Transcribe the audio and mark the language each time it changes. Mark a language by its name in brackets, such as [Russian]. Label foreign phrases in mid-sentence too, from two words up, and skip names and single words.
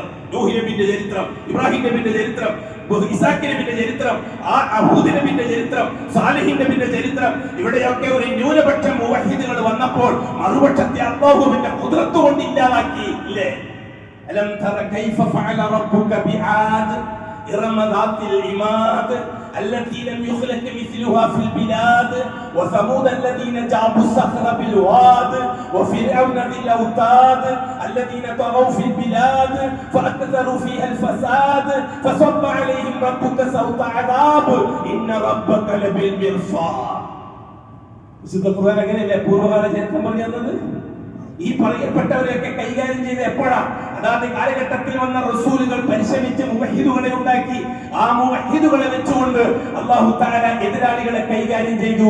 [Malayalam] നൂഹ് നബിയുടെ ചരിത്രം, ഇബ്രാഹിം നബിയുടെ ചരിത്രം, ഇസാഖ് നബിയുടെ ചരിത്രം, ഹൂദ് നബിയുടെ ചരിത്രം, സാലിഹ് നബിയുടെ ചരിത്രം. ഇവിടെയൊക്കെ ഒരു ന്യൂനപക്ഷം മുവഹിദുകൾ വന്നപ്പോൾ മറുപക്ഷത്തെ അല്ലാഹുവിന്റെ ഖുദ്റത്ത് കൊണ്ട് ഇല്ലാതാക്കി. [Arabic] ഇല്ലേ? ألم تر كيف فعل ربك بعاد إرم ذات العماد التي لم يخلق مثلها في البلاد وثمود الذين جابوا الصخر بالواد وفرعون ذي الأوتاد الذين طغوا في البلاد فأكثروا فيها الفساد فصب عليهم ربك سوط عذاب إن ربك لبالمرصاد. [Malayalam] വിശുദ്ധ ഖുർആൻ അങ്ങനെയല്ലേ പൂർവ്വകാല ചരിത്രം പറയുന്നത്? ഈ പറയപ്പെട്ടവരെയൊക്കെ കൈകാര്യം ചെയ്ത് എപ്പോഴാ? അതാത് കാലഘട്ടത്തിൽ വന്ന റസൂലുകൾ പരിശ്രമിച്ച് മുവഹിദുകളെ ഉണ്ടാക്കി. ആ മുവഹിദുകളെ വെച്ചുകൊണ്ട് [Arabic] الله تعالى [Malayalam] എതിരാളികളെ കൈകാര്യം ചെയ്തു.